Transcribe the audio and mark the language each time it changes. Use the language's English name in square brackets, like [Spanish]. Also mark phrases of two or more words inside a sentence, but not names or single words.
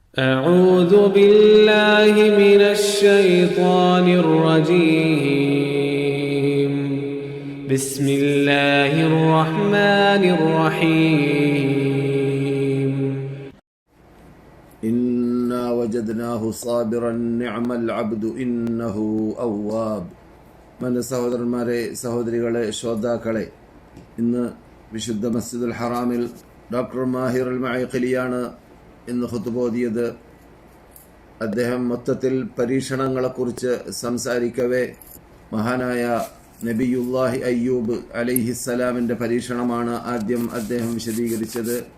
[Arabic] أعوذ بالله من الشيطان الرجيم بسم الله الرحمن الرحيم إنا وجدناه صابرا نعم العبد إنه أواب. [Malayalam] മന സഹോദരന്മാരെ, സഹോദരികളെ, ശ്രോതാക്കളെ, ഇന്ന് വിശുദ്ധ മസ്ജിദുൽ ഹറാമിൽ ഡോക്ടർ മാഹിർ അൽ മഅഖലിയാണ് ഇന്ന് ഖുതുബ ഓതിയത്. അദ്ദേഹം മൊത്തത്തിൽ പരീക്ഷണങ്ങളെക്കുറിച്ച് സംസാരിക്കവേ മഹാനായ നബിയുല്ലാഹി അയ്യൂബ് അലൈഹിസ്സലാമിൻ്റെ പരീക്ഷണമാണ് ആദ്യം അദ്ദേഹം വിശദീകരിച്ചത്.